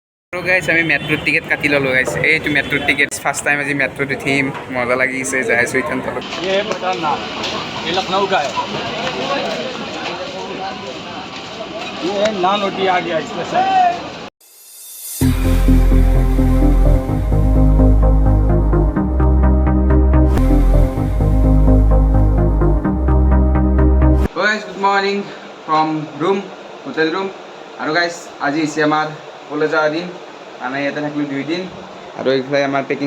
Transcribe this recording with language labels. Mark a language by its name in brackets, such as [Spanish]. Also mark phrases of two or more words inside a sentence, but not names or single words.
[Assamese] গাইছ আমি মেট্ৰোৰ টিকেট কাটি ল'লোঁ গাইছ এইটো মেট্ৰোৰ টিকেট [English] first time [Assamese] আজি মেট্ৰোত উঠিম মজা লাগিছে যাই আছোঁ ইথান তলত [Hindi] लखनऊ का है ये नान रोटी आ गया स्पेशल [English] good morning from room hotel room [Assamese] আৰু গাইছ আজি হৈছে আমাৰ কলেজ যোৱাৰ দিন মানে ইয়াতে থাকিলোঁ 2 দিন আৰু এইফালে আমাৰ পেকিং